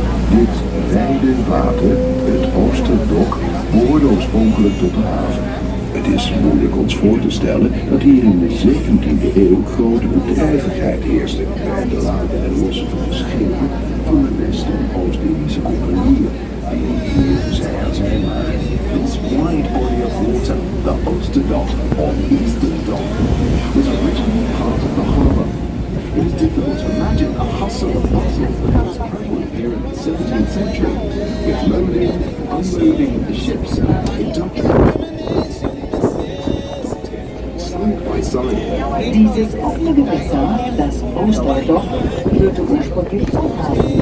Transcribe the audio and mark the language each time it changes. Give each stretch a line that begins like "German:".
Dutch: Dit wijde water, het Oosterdok, behoorde oorspronkelijk tot de haven. Het is moeilijk ons voor te stellen dat hier in de 17e eeuw grote bedrijvigheid heerste bij het laden en lossen van de schepen van de West- en Oost-Indische compagnieën die hier zij aan zij waren.
English: This wide body of water, the Oosterdok or Eastern Dock, was originally part of the harbour. It is difficult to imagine the hustle and bustle that was prevalent here in the 17th century, with loading, unloading of the ships, induction. Side by side.
German: Dieses offene Gewässer, das Oosterdok, gehörte ursprünglich zum Hafen.